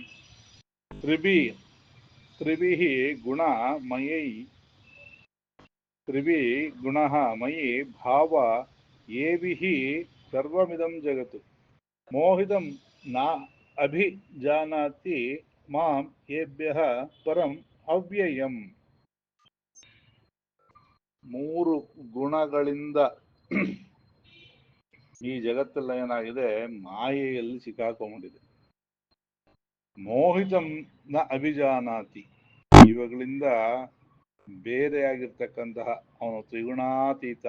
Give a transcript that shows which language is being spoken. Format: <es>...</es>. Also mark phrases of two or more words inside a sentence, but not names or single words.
<sa>ತ್ರಿಭಿಃ ಗುಣಮಯೈ, ತ್ರಿಭಿಃ ಗುಣಃ ಮಯಿ ಭಾವ ಏಭಿಃ ಸರ್ವಮಿದಂ ಜಗತ್ತು ಮೋಹಿತಂ ನ ಅಭಿಜಾನಾತಿ ಮಾಂ ಏಭ್ಯಃ ಪರಂ ಅವ್ಯಯಂ.</sa> <kn>ಮೂರು ಗುಣಗಳಿಂದ ಈ ಜಗತ್ತೆಲ್ಲ ಏನಾಗಿದೆ, ಮಾಯೆಯಲ್ಲಿ ಸಿಕ್ಕಾಕೊಂಡ್ಬಿಟ್ಟಿದೆ.</kn> <sa>ಮೋಹಿತಂ ನ ಅಭಿಜಾನಾತಿ,</sa> <kn>ಇವುಗಳಿಂದ ಬೇರೆಯಾಗಿರ್ತಕ್ಕಂತಹ ಅವನು ತ್ರಿಗುಣಾತೀತ.</kn>